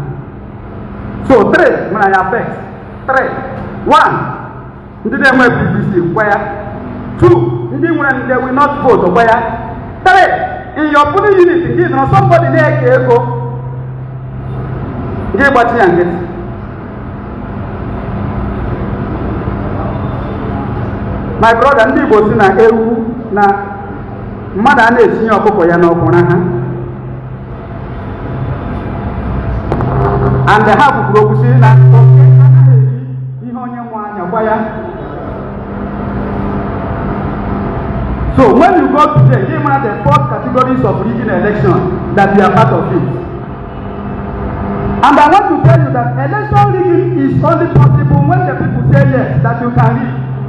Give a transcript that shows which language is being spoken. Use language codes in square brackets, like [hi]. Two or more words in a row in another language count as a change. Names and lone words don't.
[en] So 3, when I affect 3, 1, they don't wear PVC, where 2, they will not vote, where 3. In your polling unit, you know somebody there can go. Give what you get. My brother, [ig] ndị Igbo si na ewu na mmadụ a na-etinye ọkụkọ ya n'ọkwụrụ ha. [en] And the half [ig] kwuru okwu si na oke anaghị eri ihe onye nwe anya gwa ya. [en] So when you go today, these are the 4 categories of rigging election that we are part of it. And I want to tell you that election rigging is only possible when the people say yes, that you can rig.